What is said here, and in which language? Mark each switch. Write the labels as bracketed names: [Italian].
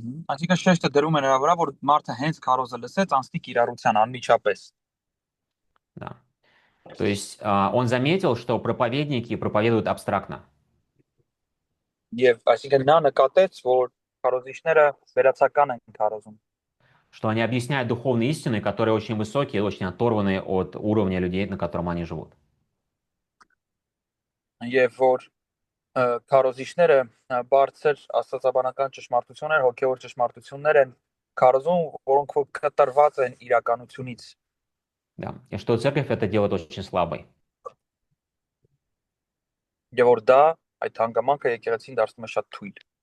[Armenian] Այսինքն շեշտը դրում է նրա վրա, որ մարդը հենց քարոզը լսեց, անցնի կիրառության անմիջապես։ [Russian] Да. То есть он заметил, что проповедники проповедуют абстрактно. [Armenian] Եվ այսինքն նա նկատեց, որ քարոզիչները վերացական են քարոզում։ [Russian] Что они объясняют духовные истины, которые очень высокие, очень оторванные от уровня людей, на котором они живут. [Armenian] Եվ որ քարոզիչները բարձր աստվածաբանական ճշմարտություններ, հոգևոր ճշմարտություններ են քարոզում, որոնք որ կտրված են իրականությունից։ [Russian] Да. И что церковь это делает очень слабой. [Armenian] Եվ որ դա այդ հանգամանքը եկեղեցին դարձնում է շատ թույլ։